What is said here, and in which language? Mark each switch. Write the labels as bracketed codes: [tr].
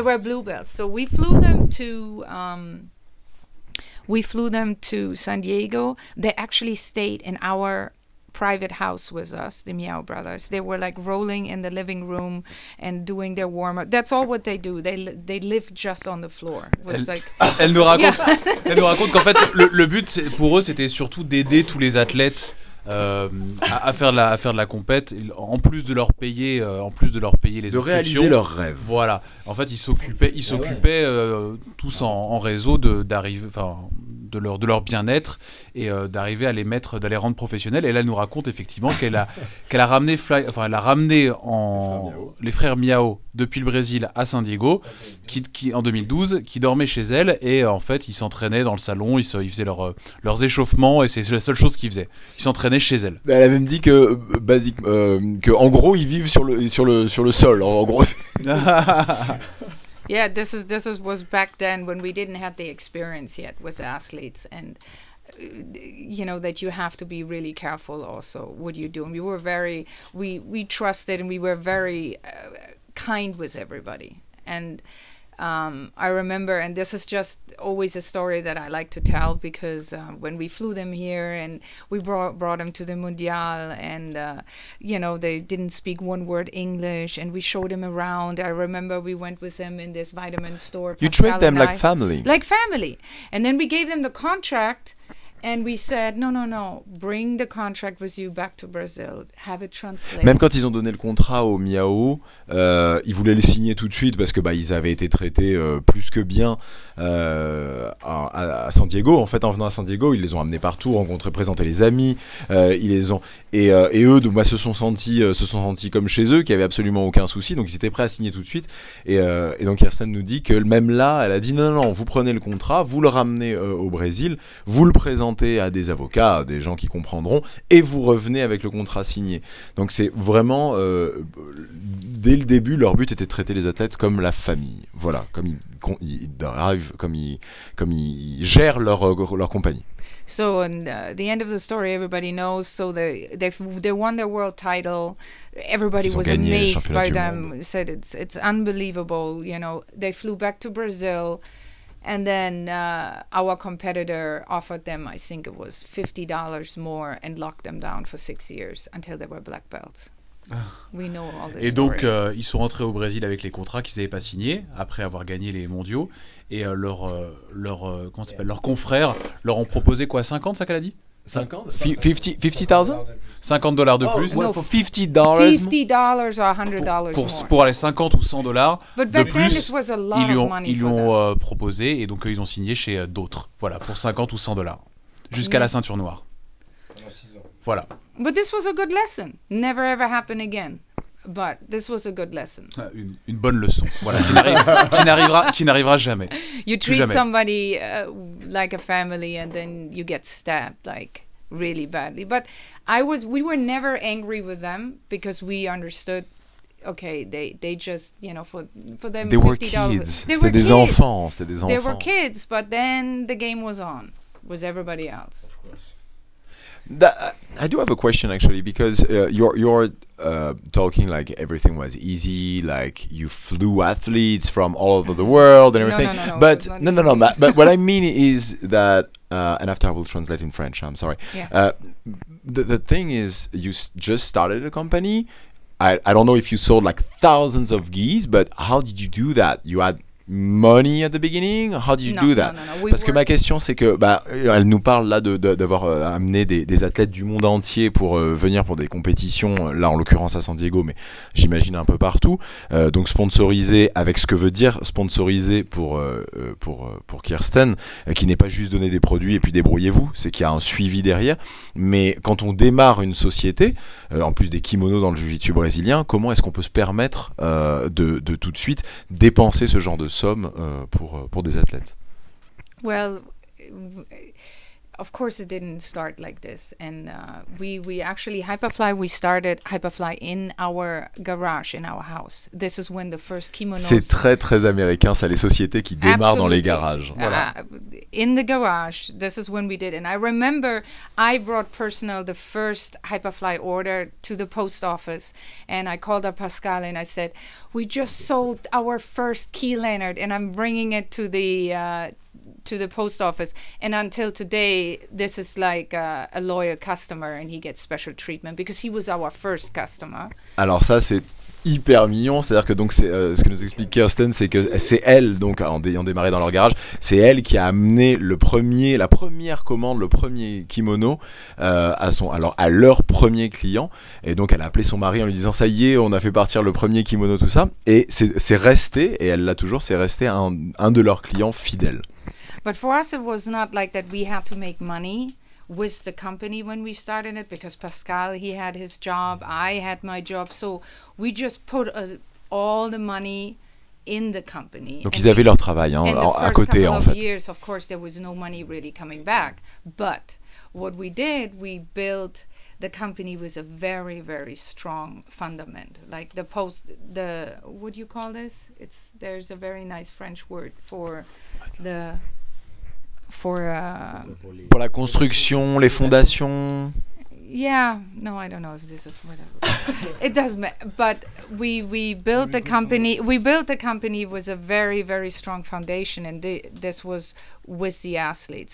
[en] were bluebells. So we flew them to. We flew them to San Diego. They actually stayed in our private house with us, the Meow Brothers. They were like rolling in the living room and doing their warm-up. That's all what they do. They live just on the floor. [fr] Elle nous raconte qu'en fait, le but pour eux, c'était surtout d'aider tous les athlètes à faire de la compète, en plus de leur payer les de réaliser leurs rêves. Voilà. En fait, ils s'occupaient tous en réseau d'arriver, de leur bien-être et d'arriver à d'aller rendre professionnels. Et là, elle nous raconte effectivement qu'elle a ramené les frères Miao depuis le Brésil à San Diego, qui en 2012, qui dormaient chez elle et en fait, ils s'entraînaient dans le salon, ils faisaient leurs échauffements et c'est la seule chose qu'ils faisaient. Ils s'entraînaient chez elle. Elle a même dit que en gros, ils vivent sur le sol. En gros. [en] Yeah, this was back then when we didn't have the experience yet with athletes, and you know that you have to be really careful also what you do. And we were we trusted and we were very kind with everybody. And I remember, and this is just always a story that I like to tell because when we flew them here and we brought them to the Mundial and, you know, they didn't speak one word English and we showed them around. I remember we went with them in this vitamin store. You treat them like family. Like family. And then we gave them the contract. And we said, no, bring the contract with you back to Brazil, have it translated. [fr] Même quand ils ont donné le contrat au Miao, ils voulaient le signer tout de suite parce que ils avaient été traités plus que bien à San Diego. En fait, en venant à San Diego, ils les ont amenés partout, rencontrés, présenté les amis. Ils les ont et eux, se sont sentis comme chez eux, qu'il y avait absolument aucun souci. Donc ils étaient prêts à signer tout de suite. Et donc Kirsten nous dit que même là, elle a dit non, vous prenez le contrat, vous le ramenez au Brésil, vous le présentez à des avocats, des gens qui comprendront, et vous revenez avec le contrat signé. Donc c'est vraiment, dès le début, leur but était de traiter les athlètes comme la famille. Voilà, comme ils gèrent leur compagnie. [en] So, and the end of the story, everybody knows. So they won their world title. Everybody was amazed by them. Said it's unbelievable. You know, they flew back to Brazil. And then our competitor offered them, I think it was $50 more, and locked them down for 6 years until they were black belts. We know all this. [fr] Et donc, ils sont rentrés au Brésil avec les contrats qu'ils n'avaient pas signés après avoir gagné les mondiaux. Et leurs confrères leur ont proposé quoi, 50, ça qu'elle a dit? 50? 50,000? $50 de plus. [en] No, for $50? $50 or $100 more. [fr] Pour aller 50 ou $100 de plus, ils lui ont proposé et donc ils ont signé chez d'autres. Voilà, pour 50 ou $100 jusqu'à la ceinture noire. Voilà. [en] But this was a good lesson. Never ever happen again. But this was a good lesson. [fr] Une bonne leçon. Voilà, qui n'arrivera jamais. [en] You treat somebody like a family and then you get stabbed like really badly. But we were never angry with them because we understood. Okay, they just, you know, for them, they were kids. [fr] C'était des enfants. [en] They were kids, but then the game was on with everybody else. Of course. I do have a question actually, because you're talking like everything was easy, like you flew athletes from all over the world and everything. No, but but what I mean is that, and after I will translate in French. I'm sorry. Yeah. The thing is, you just started a company. I don't know if you sold like thousands of geese, but how did you do that? You had money at the beginning? How do you do that? We [fr] Parce que ma [en] worked- [fr] question, c'est que elle nous parle là d'avoir amené des athlètes du monde entier pour venir pour des compétitions, là en l'occurrence à San Diego, mais j'imagine un peu partout. Donc sponsorisé, avec ce que veut dire sponsorisé pour Kirsten, qui n'est pas juste donner des produits et puis débrouillez-vous, c'est qu'il y a un suivi derrière. Mais quand on démarre une société, en plus des kimonos dans le jiu-jitsu brésilien, comment est-ce qu'on peut se permettre de tout de suite dépenser ce genre de sommes pour des athlètes? [en] Well, of course, it didn't start like this, and we actually Hyperfly. We started Hyperfly in our garage, in our house. This is when the first kimonos. [fr] C'est très très américain, ça, les sociétés qui démarrent dans les garages. Voilà. [en] In the garage, this is when we did. And I remember I brought personal the first Hyperfly order to the post office, and I called up Pascal and I said, "We just sold our first key lanyard, and I'm bringing it to the post office, and until today this is like a loyal customer, and he gets special treatment because he was our first customer." [fr] Alors ça c'est hyper mignon, c'est-à-dire que donc c'est ce que nous explique Kirsten, c'est que c'est elle, donc en démarré dans leur garage, c'est elle qui a amené la première commande, le premier kimono à leur premier client, et donc elle a appelé son mari en lui disant ça y est, on a fait partir le premier kimono, tout ça, et c'est resté, et elle l'a toujours, c'est resté un de leurs clients fidèles. [en] But for us, it was not like that we had to make money with the company when we started it, because Pascal, he had his job, I had my job, so we just put all the money in the company. [fr] Donc ils avaient leur travail à côté en fait. [en] Years, of course, there was no money really coming back. But what we did, we built the company with a very, very strong fundament. Like what do you call this? There's a very nice French word for [fr] pour la construction, les fondations. [en] Yeah, no, I don't know if this is whatever. It doesn't matter. But we built the company. We built the company with a very, very strong foundation, and this was with the athletes.